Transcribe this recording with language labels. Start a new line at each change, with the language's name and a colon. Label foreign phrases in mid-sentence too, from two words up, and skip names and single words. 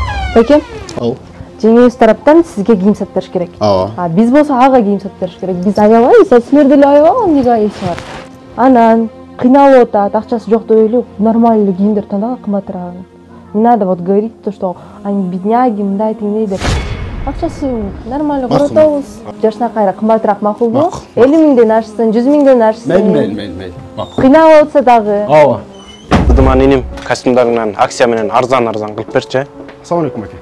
Kyrgyz: Байке, Ал. жеңеңиз тараптан сизге кийим сатып бериш керек. Биз болсо ага кийим сатып бериш керек. Биз аябайбыз, силер деле аябай эмнеге айысы бар. Анан кыйналып атат, акчасы жок деп эле нормальный кийимдер тандаган кымбатыраагын.
Russian: Не надо вот говорить то, что они бедняги,
Kyrgyz: мындай тигиндей деп. Акчасы нормально коротобуз. Жашына кайра кымбатыраак макулбу? 50 миңден ашсын, 100 миңден ашсын. Мейли. Кыйналып атса дагы. Ооба. Дыман иним костюмдарынан акция менен арзан кылып берчи.
Arabic: السلام عليكم aka.